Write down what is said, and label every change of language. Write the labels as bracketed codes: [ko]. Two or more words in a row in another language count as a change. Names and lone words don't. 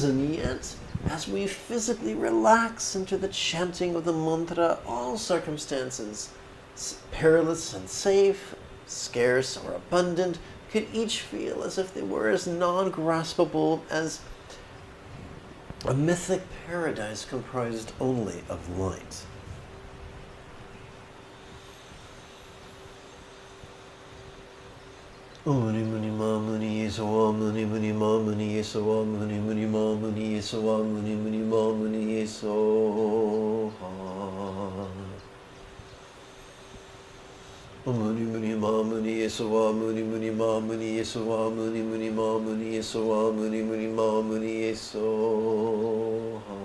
[en] and yet, as we physically relax into the chanting of the mantra, all circumstances, perilous and safe, scarce or abundant, could each feel as if they were as non-graspable as a mythic paradise comprised only of light. [sa] Muni muni ma muni yesawa muni muni ma muni yesawa muni muni ma muni yesawa muni muni ma muni yesawa muni muni ma muni yesawa muni muni ma muni yesawa muni muni ma muni yesawa muni muni ma muni yesawa